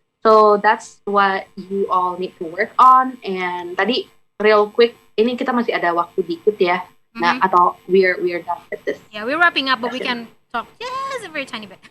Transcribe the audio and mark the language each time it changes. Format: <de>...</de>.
<en>So that's what you all need to work on.</en> <id>And tadi</id> <en>real quick,</en> <id>ini kita masih ada waktu dikit ya. Nah, atau</id> <en>we're done with this. Yeah, we're wrapping up, but we can talk just a very tiny bit.</en>